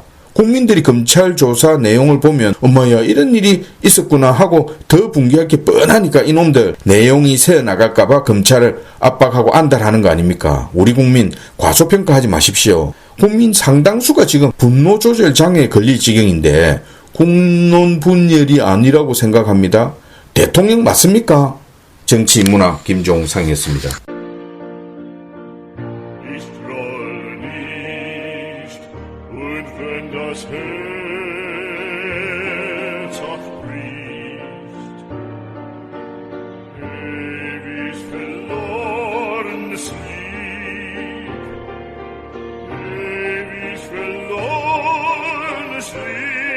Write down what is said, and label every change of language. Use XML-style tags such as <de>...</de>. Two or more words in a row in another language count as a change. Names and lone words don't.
<ko>국민들이 검찰 조사 내용을 보면 엄마야 이런 일이 있었구나 하고 더 붕괴할 게 뻔하니까 이놈들 내용이 새어나갈까봐 검찰을 압박하고 안달하는 거 아닙니까? 우리 국민 과소평가하지 마십시오. 국민 상당수가 지금 분노 조절 장애에 걸릴 지경인데 국론 분열이 아니라고 생각합니다. 대통령 맞습니까? 정치인문학 김종상이었습니다.</ko> <de>Das Herz hat bricht, ewig verlorenes Lied, ewig verlorenes Lied.</de>